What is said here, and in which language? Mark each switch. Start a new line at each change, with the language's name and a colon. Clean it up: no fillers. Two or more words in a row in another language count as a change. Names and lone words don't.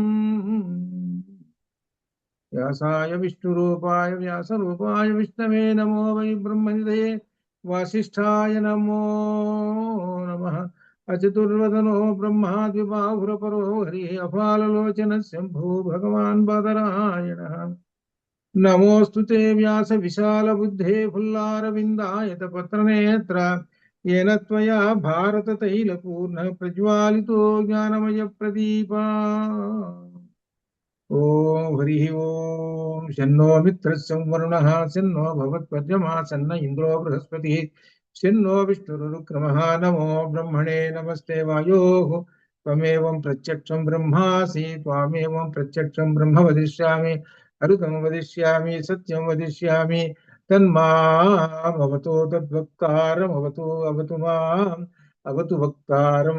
Sanskrit: వ్యాసాయ విష్ణురూపాయ వ్యాసరూపాయ విష్ణవే నమో వై బ్రహ్మనిధయే వాసిష్ఠాయ నమో నమః. అచతుర్వదనో బ్రహ్మా ద్విబాహురపరో హరి అపాలలోచన శంభో భగవాన్ బాదరాయణ. నమోऽस्तु ते వ్యాస విశాల బుద్ధే ఫుల్లారవిందాయత పత్రనేత్ర. येन त्वया भारत तैलपूर्ण प्रज्वालितो ज्ञानमय प्रदीपा. ఓం హరి ఓం. శన్నో మిత్రస్య వరుణః శన్నో భగవత్పద్యమా సన్న ఇంద్రో బృహస్పతి శన్నో విష్ణురుక్రమః. నమో బ్రహ్మణే నమస్తే వాయోః త్వమేవం ప్రత్యక్షం బ్రహ్మాసి త్వామేవం ప్రత్యక్షం బ్రహ్మ వదిష్యామి అరుతం వదిష్యామి సత్యం వదిష్యామి తన్మామవతు తద్వక్తారమవతు అవతు మాం అవతు వక్తారం.